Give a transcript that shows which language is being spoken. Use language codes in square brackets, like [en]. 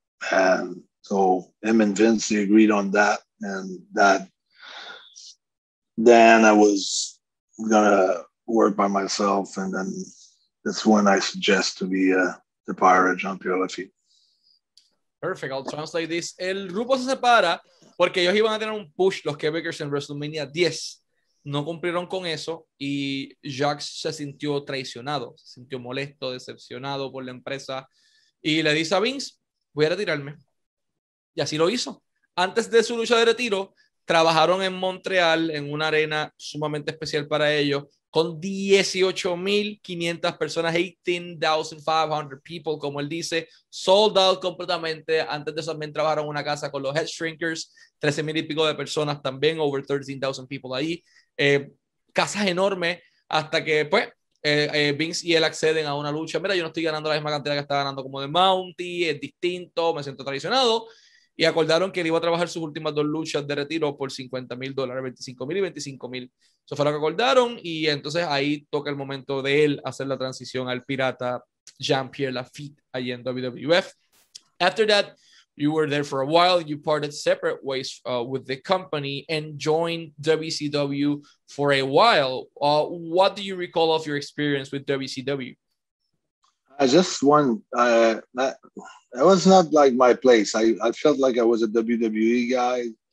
[en] And so him and Vince, they agreed on that. And that then I was going to work by myself. And then that's when I suggest to be the pirate Jean-Pierre Lafitte. Perfect. I'll translate this. [es] El grupo se separa porque ellos iban a tener un push, los Quebecers, en WrestleMania 10. No cumplieron con eso y Jacques se sintió traicionado, se sintió molesto, decepcionado por la empresa y le dice a Vince, voy a retirarme. Y así lo hizo. Antes de su lucha de retiro, trabajaron en Montreal en una arena sumamente especial para ellos, con 18,500 personas, [en] 18,500 people, [es] como él dice, [en] sold out [es] completamente. Antes de eso también trabajaron en una casa con los Head Shrinkers, 13,000 y pico de personas también, [en] over 13,000 people [es] ahí. Casas enormes, hasta que pues Vince y él acceden a una lucha. Mira, yo no estoy ganando la misma cantidad que estaba ganando como de Mountie, es distinto, me siento traicionado. Y acordaron que él iba a trabajar sus últimas 2 luchas de retiro por $50,000, 25,000 y 25,000. Eso fue lo que acordaron, y entonces ahí toca el momento de él hacer la transición al pirata Jean-Pierre Lafitte allí en WWF. [en] After that, you were there for a while. You parted separate ways with the company and joined WCW for a while. What do you recall of your experience with WCW? I just won. That was not like my place. I felt like I was a WWE guy.